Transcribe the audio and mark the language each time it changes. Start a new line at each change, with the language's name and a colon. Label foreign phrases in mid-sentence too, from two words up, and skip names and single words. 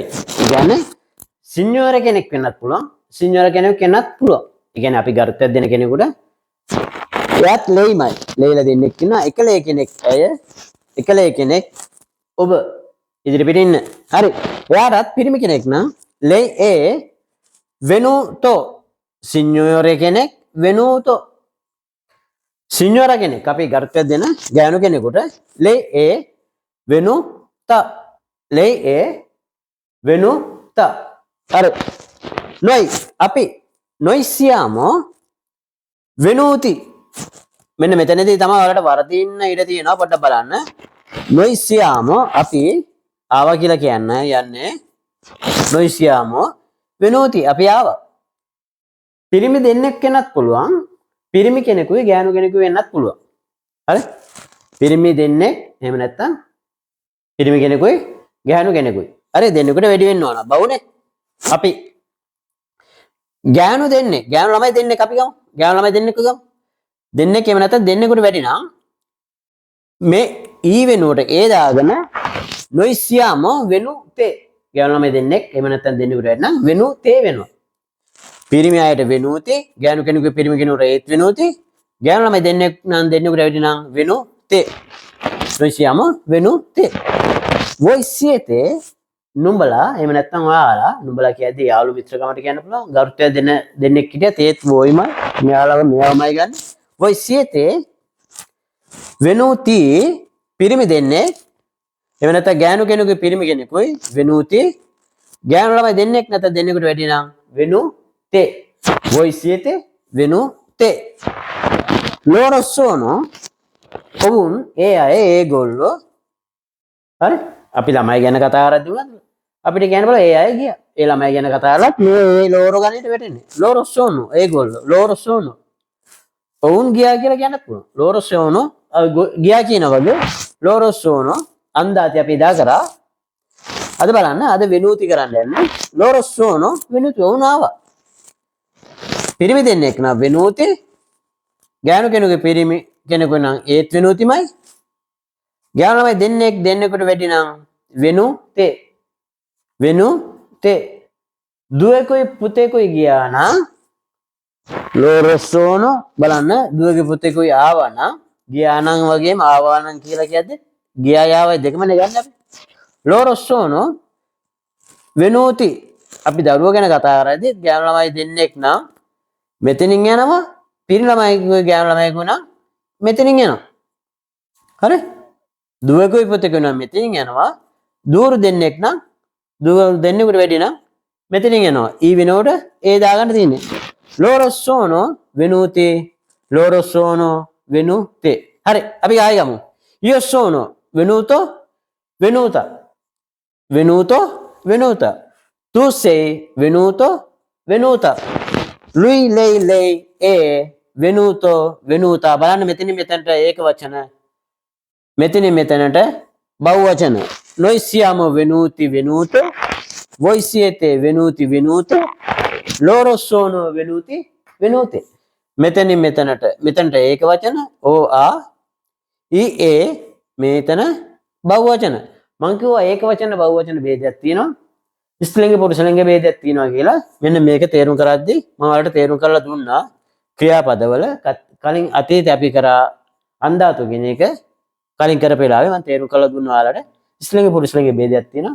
Sinhala: ඒ කියන්නේ සිඤ්ඤෝරා කෙනෙක් වෙන්නත් පුළුවන්. සිඤ්ඤෝරා කෙනෙක් වෙන්නත් පුළුවන්. ඒ කියන්නේ අපි ගරුත්වයක් දෙන කෙනෙකුට එයාත් leiමයි. leiලා දෙන්නෙක් ඉන්නවා. එක lei කෙනෙක් අය එක lei කෙනෙක් ඔබ ඉදිරිපිට ඉන්න. හරි. එයාටත් පිරිමි කෙනෙක් නම්
Italian: lei è venuto.
Sinhala: signore කෙනෙක් venuto. signora කෙනෙක් අපි ගරුත්වයක් දෙන ගෑනු කෙනෙකුට
Italian: lei è venuta. lei è venuta. හරි. noi
Sinhala: අපි
Italian: noi siamo venuti.
Sinhala: මෙන්න මෙතනදී තමයි ඔයාලට වරදින්න ඉඩ තියෙනවා පොඩ්ඩක් බලන්න.
Italian: noi siamo
Sinhala: අපි ආවා කියලා කියන්න යන්නේ
Italian: noi siamo venuti
Sinhala: අපි ආවා. පිරිමි දෙන්නෙක් වෙන්නත් පුළුවන්. පිරිමි කෙනෙකුයි ගෑනු කෙනෙකුයි වෙන්නත් පුළුවන්. හරි? පිරිමි දෙන්නෙක් එහෙම නැත්නම් පිරිමි කෙනෙකුයි ගෑනු කෙනෙකුයි. හරි දෙන්නෙකුට වැඩි වෙන්න ඕන. බවුනේ. අපි ගෑනු දෙන්නෙක් ගෑනු ළමයි දෙන්නෙක් අපි ගමු. ගෑනු ළමයි දෙන්නෙක් ගමු. දෙන්නෙක් එහෙම නැත්නම් දෙන්නෙකුට වැඩි නම් මේ ඊ වෙනුවට ඒ දාගෙන
Italian: noi siamo venute.
Sinhala: ගෑනු ළමයි දෙන්නෙක් එහෙම නැත්නම් දෙන්නෙකුට වැඩි නම් venute වෙනවා. පිරිමි අයට venuti, ගෑනු කෙනෙකුගේ පිරිමි කෙනෙකුට ඒත් venuti, ගෑනු ළමයි දෙන්නෙක් නම් දෙන්නෙකුට වැඩි නම් venute.
Italian: noi siamo venute. voi siete
Sinhala: නුඹලා එහෙම නැත්නම් ඔයාලා නුඹලා කියද්දී යාළු මිත්‍රකමට කියන්න පුළුවන්. ගරුත්වය දෙන දෙන්නෙක් හිටියත් ඒත් වොයිම මෙයාලව මෙයාමයි ගන්න.
Italian: voi siete venuti
Sinhala: පිරිමි දෙන්නෙක් එහෙම නැත්නම් ගෑනු කෙනෙකුගේ පිරිමි කෙනෙකුයි venuti, ගෑනු ළමයි දෙන්නෙක් නැත්නම් දෙන්නෙකුට වැඩි නම් venute.
Italian: voi siete venute. loro sono
Sinhala: ඔවුන් ඒ අය ඒගොල්ලෝ. හරි අපි ළමයි ගැන කතා කරද්දී උනත් අපිට කියන්න බල ඒ අය ගියා. ඒ ළමයි ගැන කතා කරලත් මේ ලෝරෝ ගණිත වැටෙන්නේ.
Italian: loro sono
Sinhala: ඒගොල්ලෝ.
Italian: loro sono
Sinhala: ඔවුන් ගියා කියලා කියන්නත් පුළුවන්.
Italian: loro sono
Sinhala: ගියා කියන වගේ
Italian: loro sono andati
Sinhala: අපි දා කරා. අද බලන්න අද venuti කරන්න යන්නේ.
Italian: loro sono venuti
Sinhala: ඔවුන් ආවා. පිරිමි දෙන්නෙක් නම් venuti, ගෑනු කෙනෙකුගේ පිරිමි කෙනෙකු නම් ඒත් venutimයි. ගෑනු ළමයි දෙන්නෙක් දෙන්නෙකුට වැඩි නම් venute. venute. දුවෙකුයි පුතෙකුයි ගියා නම්
Italian: loro sono
Sinhala: බලන්න දුවගේ පුතෙකුයි ආවා නම් ගියා නම් වගේම ආවා නම් කියලා කියද්දී ගියා යාවයි දෙකම නේ ගන්න අපි.
Italian: loro sono venuti.
Sinhala: අපි දරුවෝ ගැන කතා කරද්දී ගෑනු ළමයි දෙන්නෙක් නම් මෙතනින් යනවා. පිරිමි ළමයි ගෑනු ළමයි නම් මෙතනින් යනවා. හරි? දුවකුයි පුතෙකුයි නම් මෙතනින් යනවා. දూరు දෙන්නෙක් නම් දුව දෙන්නෙකුට වැඩි නම් මෙතනින් යනවා. ඊ වෙනකොට ඒ දාගන්න තියෙන්නේ.
Italian: loro sono venuti. loro sono venute.
Sinhala: හරි අපි ආයෙ ගමු.
Italian: io sono venuto venuta. venuto venuta. tu sei venuto venuta. lui lei è venuto venuta.
Sinhala: බලන්න මෙතනින් මෙතනට ඒක වචන මෙතනින් මෙතනට බහුව වචන.
Italian: noi siamo venuti venuto. voi siete venuti venute. loro sono venuti venute.
Sinhala: මෙතනින් මෙතනට ඒක වචන o a i e මෙතන බහුව වචන. මම කිව්වා ඒක වචන බහුව වචන ભેදයක් තියෙනවා. ස්ත්‍රීලිංග පුරුෂලිංග ભેදයක් තියෙනවා කියලා. මෙන්න මේක තේරුම් කරද්දී මම ඔයාලට තේරුම් කරලා දුන්නා ක්‍රියාපදවල කලින් අතීතේ අපි කරා අන්දාතු කියන එක කලින් කරපු වෙලාවේ මම තේරුම් කරලා දුන්නා ඔයාලට ස්ත්‍රීලිංග පුරුෂලිංග ભેදයක් තියෙනවා.